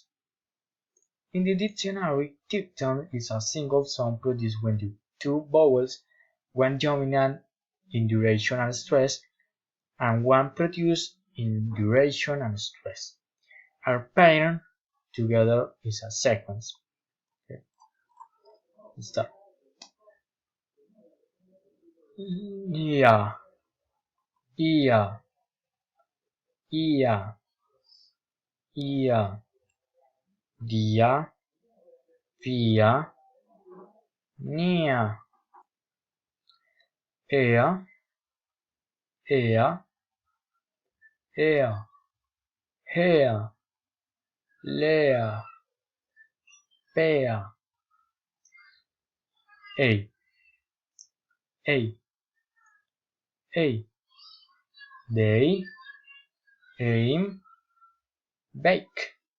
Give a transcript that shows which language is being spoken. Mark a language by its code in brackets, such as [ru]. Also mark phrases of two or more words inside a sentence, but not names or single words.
[en] In the dictionary, diphthong is a single sound produced when the two vowels, one dominant in duration and stress, and one produced in duration and stress, are paired together is a sequence. Okay. Let's start. Yeah, yeah, yeah, yeah, dia, via, nia, ea, ea, ea, hea, lea, pea, ei, ei, ei, they, aim, bake,